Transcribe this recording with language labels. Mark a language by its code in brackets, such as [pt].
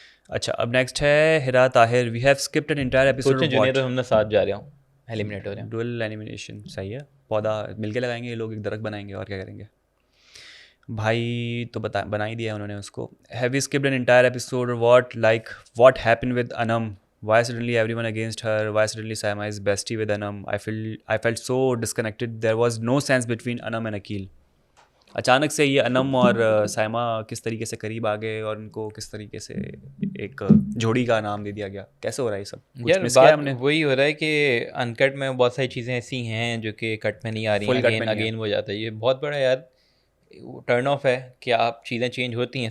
[hi] अच्छा, अब नेक्स्ट है हिरा Tahir. [en] we have skipped an entire episode [hi] सोचें जुनेद और हुमना साथ जा रहे हो, एलिमिनेट हो रहे हैं। Dual elimination. सही है, पौधा मिलके लगाएंगे ये लोग, एक दरख्त बनाएंगे और क्या करेंगे भाई। तो बना ही दिया है उन्होंने उसको। [en] Have you skipped an entire episode? What happened with Anam? Why suddenly everyone against her? Why suddenly Saima is bestie with Anam? I felt so disconnected. There was no sense between Anam and Akil. [hi] अचानक से ये अनम और साइमा किस तरीके से करीब आ गए और उनको किस तरीके से एक जोड़ी का नाम दे दिया गया। कैसे हो रहा है ये सब? यार बात वही हो रहा है कि अनकट में बहुत सारी चीज़ें ऐसी हैं जो कि कट में नहीं आ रही हैं, अगेन हो जाता है। ये बहुत बड़ा यार टर्न ऑफ है कि आप चीज़ें चेंज होती हैं।